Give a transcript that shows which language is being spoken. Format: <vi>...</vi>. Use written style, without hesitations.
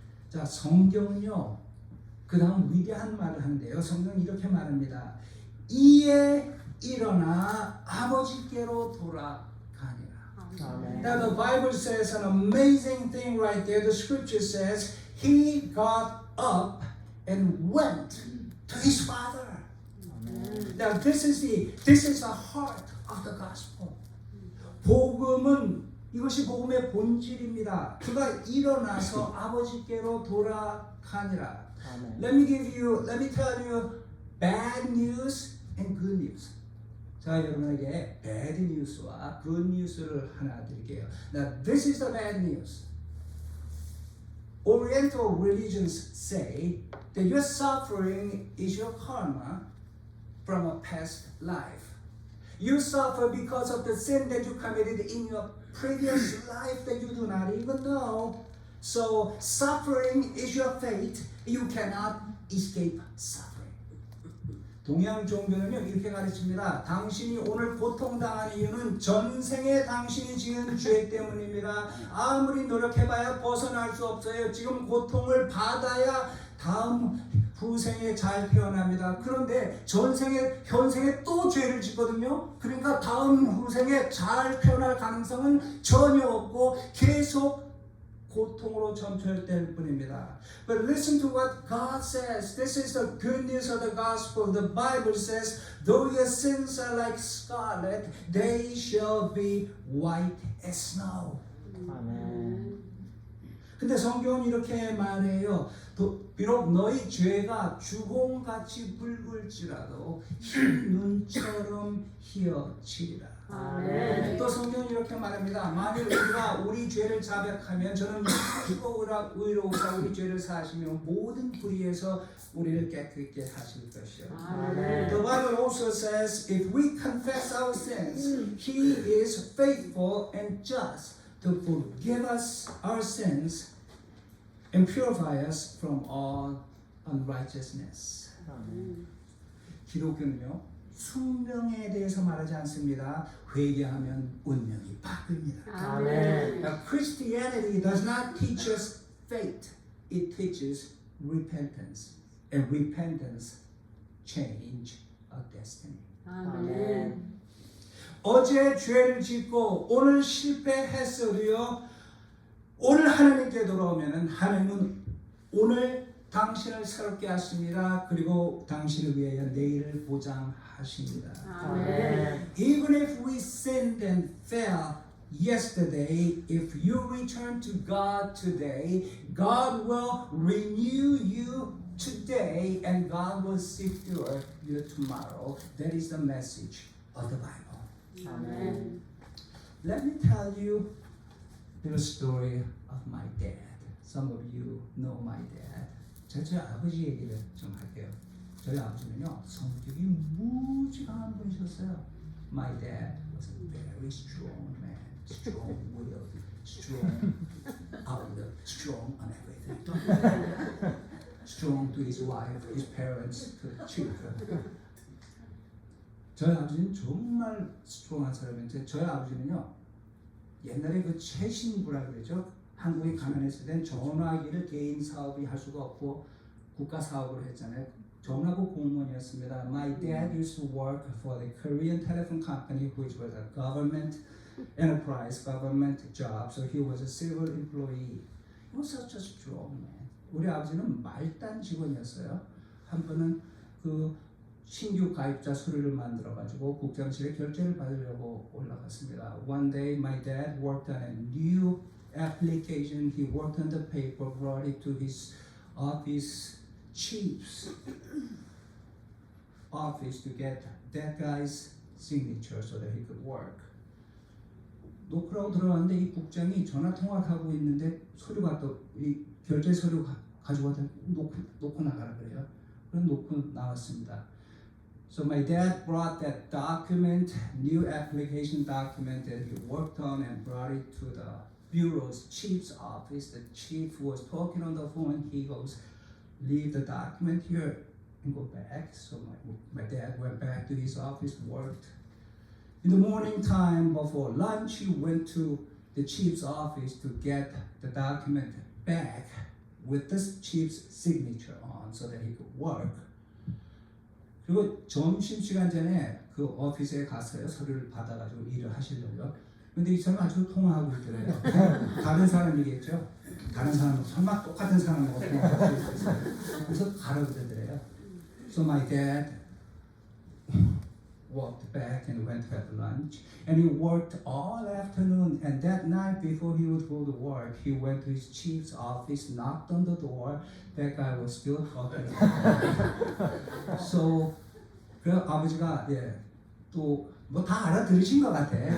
<ko>자, 성경은요, 그 다음 위대한 말을 하는데요. 성경은 이렇게 말합니다. 이에 일어나 아버지께로 돌아가니라. 아멘.</ko> <en>Now the Bible says an amazing thing right there. The scripture says he got up and went to his father.</en> <ko>아멘.</ko> <en>Now this is the heart of the gospel.</en> <ko>복음은 이것이 복음의 본질입니다. 그가 일어나서 아버지께로 돌아가니라. 아멘.</ko> <en>Let me tell you bad news and good news.</en> <ko>자, 여러분에게</ko> <en>bad news</en> <ko>와</ko> <en>good news</en> <ko>를 하나 드릴게요.</ko> <en>Now this is the bad news. Oriental religions say that your suffering is your karma from a past life. You suffer because of the sin that you committed in your previous life that you do not even know. So suffering is your fate. You cannot escape suffering.</en> <ko>동양 종교는요, 이렇게 가르칩니다. 당신이 오늘 고통당한 이유는 전생에 당신이 지은 죄 때문입니다. 아무리 노력해봐야 벗어날 수 없어요. 지금 고통을 받아야 다음 후생에 잘 태어납니다. 그런데 전생에 현생에 또 죄를 짓거든요. 그러니까 다음 후생에 잘 태어날 가능성은 전혀 없고 계속 고통으로 점철될 뿐입니다.</ko> <en>But listen to what God says. This is the good news of the gospel. The Bible says, though your sins are like scarlet, they shall be white as snow.</en> <ko>아멘. 근데 성경은 이렇게 말해요. 비록 너희 죄가 주홍같이 붉을지라도 흰 눈처럼 희어지리라. 아멘. 또 성경은 이렇게 말합니다. 만일 우리가 우리 죄를 자백하면 저는 크고 의로우사 우리 죄를 사하시며 모든 불의에서 우리를 깨끗게 하실 것이요. 아멘.</ko> <en>The Bible also says, if we confess our sins, He is faithful and just to forgive us our sins and purify us from all unrighteousness.</en> <ko>아멘. 기독교는요, 숙명에 대해서 말하지 않습니다. 회개하면 운명이 바뀝니다. 아멘.</ko> <en>Now, Christianity does not teach us fate. It teaches repentance. And repentance change our destiny.</en> <ko>아멘. 어제 죄를 짓고 오늘 실패했어도요. 오늘 하나님께 돌아오면은 하나님은 오늘 당신을 새롭게 하십니다. 그리고 당신을 위하여 내일을 보장하십니다. 아멘.</ko> <en>Even if we sinned and fell yesterday, if you return to God today, God will renew you today and God will secure you tomorrow. That is the message of the Bible.</en> <ko>아멘.</ko> <en>Let me tell you the story of my dad. Some of you know my dad.</en> <ko>저희 아버지 얘기를 좀 할게요. 저희 아버지는요, 성격이 무지가 강한 분이셨어요.</ko> <en>My dad was a very strong man, strong-willed, strong outlook, strong on everything. Strong to his wife, his parents, to the children.</en> <ko>저희 아버지는 정말 스트롱한 사람인데 저희 아버지는요, 옛날에 그 최신부라 그러죠. 한국이 가난했을 땐 전화기를 개인 사업이 할 수가 없고 국가 사업을 했잖아요. 전화부 공무원이었습니다.</ko> <en>My dad used to work for the Korean telephone company, which was a government enterprise, government job. So he was a civil employee. He was such a strong man.</en> <ko>우리 아버지는 말단 직원이었어요. 한 번은 그 신규 가입자 서류를 만들어가지고 국장실에 결제를 받으려고 올라갔습니다.</ko> <en>One day my dad worked on a new application. He worked on the paper, brought it to his office chief's office to get that guy's signature so that he could work.</en> <ko>놓고 들어왔는데 이 국장이 전화 통화를 하고 있는데 서류가 또 이 결제 서류 가지고 와서 놓고 나가라 그래요. 그럼 놓고 나왔습니다.</ko> <en>So my dad brought that document, new application document that he worked on and brought it to the bureau's chief's office. The chief was talking on the phone. He goes, leave the document here and go back. So my dad went back to his office, worked. In the morning time before lunch, he went to the chief's office to get the document back with this chief's signature on so that he could work.</en> <ko>그리고 점심시간 전에 그 오피스에 갔어요. 서류를 받아가지고 일을 하시려고요. 근데 이 사람은 아주 통화하고 있더래요. 다른 사람이겠죠. 다른 사람 설마 똑같은 사람하고 통화할 수 있어요. 그래서 가라고 그러더래요.</ko> <en>So my dad walked back and went to have lunch. And he worked all afternoon. And that night before he would go to work, he went to his chief's office, knocked on the door. That guy was still talking.</en> <ko>So 그 아버지가 또 뭐 다 알아들으신 것 같아.</ko>